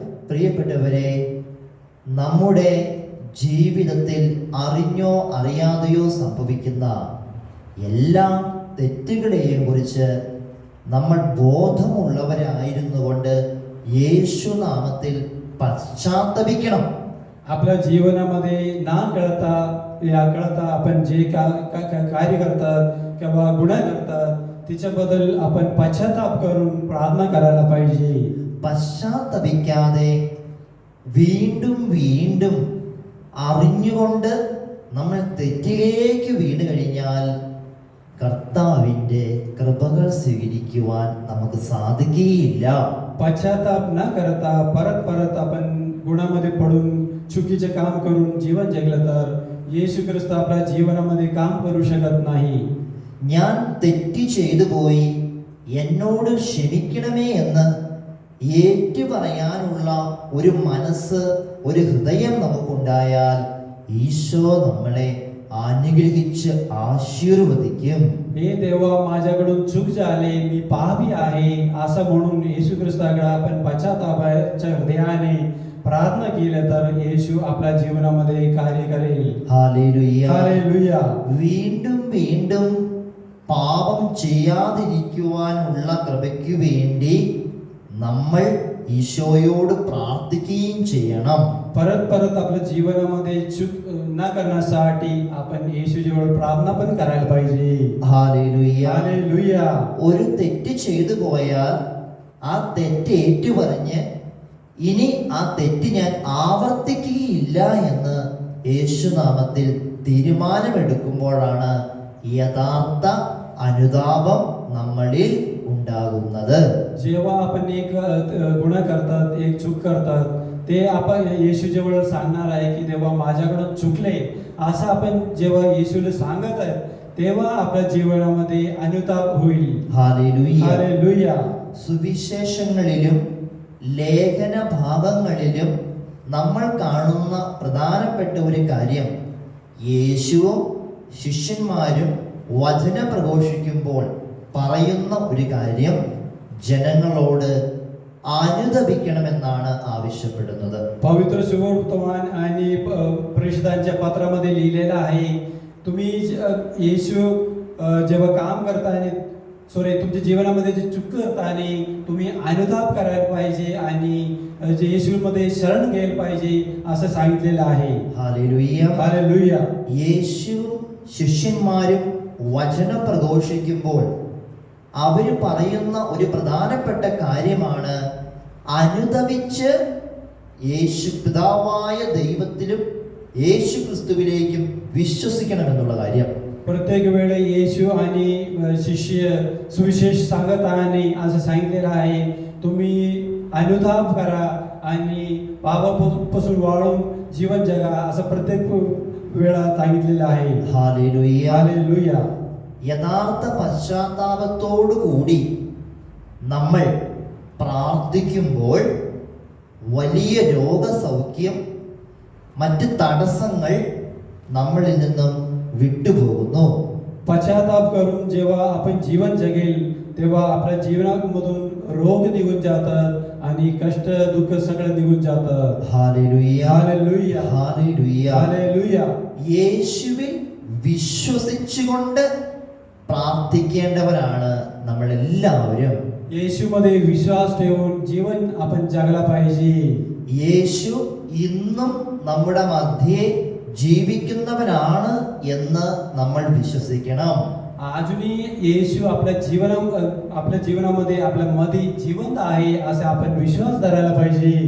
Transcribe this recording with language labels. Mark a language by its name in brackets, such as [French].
[Malayalam] പ്രിയപ്പെട്ടവരെ, നമ്മുടെ ജീവിതത്തിൽ അറിഞ്ഞോ അറിയാതെയോ സംഭവിക്കുന്ന എല്ലാ തെറ്റുകളെയും കുറിച്ച് നമ്മൾ ബോധമുള്ളവരായിരുന്നുകൊണ്ട് യേശുനാമത്തിൽ പശ്ചാത്തപിക്കണം. [Marathi] आपल्या जीवनामध्ये ना कळता आपण जे कार्य करतात किंवा गुन्हा करतात त्याच्याबद्दल आपण पश्चाताप करून प्रार्थना करायला पाहिजे. [Malayalam] പശ്ചാത്തപിക്കാതെ വീണ്ടും വീണ്ടും അറിഞ്ഞുകൊണ്ട് നമ്മൾ തെറ്റിലേക്ക് വീണ് കഴിഞ്ഞാൽ കർത്താവിൻ്റെ കൃപകൾ സ്വീകരിക്കുവാൻ നമുക്ക് സാധിക്കുകയില്ല. [Marathi] पश्चाताप न करता परत परत आपण गुणामध्ये पडून चुकीचे काम करून जीवन जगलं तर येशू ख्रिस्त आपल्या जीवनामध्ये काम करू शकत नाही. [Malayalam] ഞാൻ തെറ്റ് ചെയ്തു പോയി, എന്നോട് ക്ഷമിക്കണമേ എന്ന് ഏറ്റുപറയാനുള്ള ഒരു മനസ്സ്, ഒരു ഹൃദയം നമുക്കുണ്ടായാൽ ഈശോ നമ്മളെ അനുഗ്രഹിച്ച് ആശീർവദിക്കും. [Marathi] हे देवा, माझ्याकडून चूक झाली, मी पापी आहे असं म्हणून येशू ख्रिस्ताकडे आपण पश्चातापाच्या हृदयाने प्रार्थना केली तर येशू आपल्या जीवनामध्ये कार्य करेल. हालेलुया. हालेलुया. [Malayalam] വീണ്ടും വീണ്ടും പാപം ചെയ്യാതിരിക്കുവാനുള്ള കൃപയ്ക്ക് വേണ്ടി നമ്മൾ ഈശോയോട് പ്രാർത്ഥിക്കുകയും ചെയ്യണം. [Marathi] परत परत आपल्या जीवनामध्ये चूक न करण्यासाठी आपण येशूजवळ प्रार्थना पण करायला पाहिजे. हालेलुया. हालेलुया. [Malayalam] ഒരു തെറ്റ് ചെയ്തു പോയാൽ ആ തെറ്റ് ഏറ്റുപറഞ്ഞ് ഇനി ആ തെറ്റ് ഞാൻ ആവർത്തിക്കുകയില്ല എന്ന് യേശുനാമത്തിൽ തീരുമാനമെടുക്കുമ്പോഴാണ് യഥാർത്ഥ അനുതാപം നമ്മളിൽ ഉണ്ടാകുന്നത്. [Marathi] जेव्हा आपण एक गुन्हा करतात, एक चूक करतात ते आपण येशूजवळ सांगणार आहे की देवा माझ्याकडून चुकले, असं आपण जेव्हा येशूला सांगत आहे तेव्हा आपल्या जीवनामध्ये अनुताप होईल. [Malayalam] ഹല്ലേലൂയ. [Marathi] हालेलुया. [Malayalam] സുവിശേഷങ്ങളിലും ലേഖന ഭാഗങ്ങളിലും നമ്മൾ കാണുന്ന പ്രധാനപ്പെട്ട ഒരു കാര്യം, യേശുവും ശിഷ്യന്മാരും വചനം പ്രഘോഷിക്കുമ്പോൾ പറയുന്ന ഒരു കാര്യം, ജനങ്ങളോട് അനുതപിക്കണമെന്നാണ് ആവശ്യപ്പെടുന്നത്. [Marathi] पवित्र सुवर्तमान आणि प्रेषितांच्या पत्रामध्ये लिहिलेलं आहे, तुम्ही येशू जेव्हा काम करताना तुमच्या जीवनामध्ये जे चूक करताना तुम्ही अनुताप करायला पाहिजे आणि जे येशूमध्ये शरण घ्यायला पाहिजे असं सांगितलेलं आहे. [Malayalam] ഹല്ലേലൂയ. [Marathi] हालेलुया. [Malayalam] യേശുവും ശിഷ്യന്മാരും വചനം പ്രഘോഷിക്കുമ്പോൾ അവർ പറയുന്ന ഒരു പ്രധാനപ്പെട്ട കാര്യമാണ് അനുതപിച്ച് യേശു പിതാവായ ദൈവത്തിലും യേശു ക്രിസ്തുവിലേക്കും വിശ്വസിക്കണമെന്നുള്ള കാര്യം. [Marathi] प्रत्येक वेळे येशू आणि शिष्य सुविशेष सांगत आणि असं सांगितलेलं आहे, तुम्ही अनुताप करा आणि पापापासून वाळून जीवन जगा, असं प्रत्येक वेळा सांगितलेलं आहे. [Malayalam] ഹല്ലേലൂയ. [Marathi] हालेलुया. [Malayalam] യഥാർത്ഥ പശ്ചാത്താപത്തോടു കൂടി നമ്മൾ പ്രാർത്ഥിക്കുമ്പോൾ വലിയ രോഗസൗഖ്യം, മറ്റ് തടസ്സങ്ങൾ നമ്മളിൽ നിന്നും विटुപോകുന്നു. [Marathi] पश्चाताप करून जेव्हा आपण जीवन जगेल तेव्हा आपल्या जीवनामधून रोग निघून जातात आणि कष्ट दुःख सगळं निघून जातं. हालेलुया. हालेलुया. हालेलुया. हालेलुया. [Malayalam] യേശുവിൽ വിശ്വസിച്ചുകൊണ്ട് പ്രാർത്ഥിക്കേണ്ടവരാണ് നമ്മളെല്ലാവരും. [Marathi] येशूमध्ये विश्वास ठेवून जीवन आपण जगला पाहिजे. [Malayalam] യേശു ഇന്നും നമ്മുടെ മധ്യേ ജീവിക്കുന്നവനാണ് എന്ന് നമ്മൾ വിശ്വസിക്കണം. [Marathi] अजूनही येशू आपल्या जीवनामध्ये आपल्या मध्ये जिवंत आहे असे आपण विश्वास धरायला पाहिजे.